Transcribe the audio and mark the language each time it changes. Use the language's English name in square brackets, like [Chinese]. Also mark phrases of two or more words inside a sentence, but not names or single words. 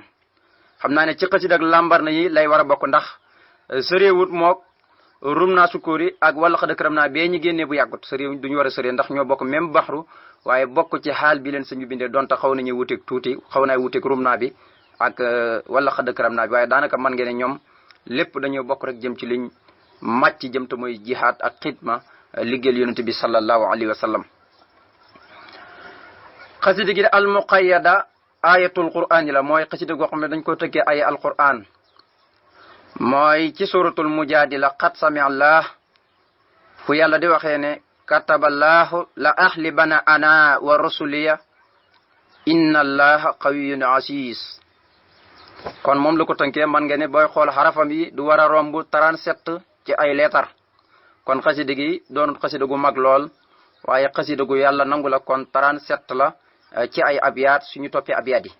[Wolof] xam naa ne ci xasida ak lambar na yi lay war a bokk ndax sëréewut mook rum naa sukóori ak wala xada këram naa bee ñu génnee bu yàggut sëréew duñu war a sëree ndax ñoo bokk même baxru waaye bokk ci xaal bi leen sañu bindee donte xaw nañu wuteeg tuuti xaw naa wuteeg rum naa bi ak wala xada këram naa bi waaye daanaka man ngeen ne ñoom lépp dañoo bokk rek jëm ci liñ màcc jëm te mooy jihaad ak xidma liggéeyal yonente bi [Arabic] صلى الله عليه وسلم. [Wolof] xasida gi [Arabic] المقيدة آيات القرآن [Wolof] yi la mooy xasida goo xam ne dañ ko tëggee ay alquran mooy ci [Arabic] سورة المجادلة قد سمع الله [Wolof] fu yàlla di waxee ne [Arabic] كتب الله لأغلبن أنا ورسلي إن الله قوي عزيز. [Wolof] kon moom la ko tënkee man nga ne booy xool xarafam yi du war a romb 37 ci ay leetar. kon xasida gi doon xasida gu mag lool waaye xasida gu yàlla nangu la kon 37 la ci ay abyaat suñu toppee abyaat yi.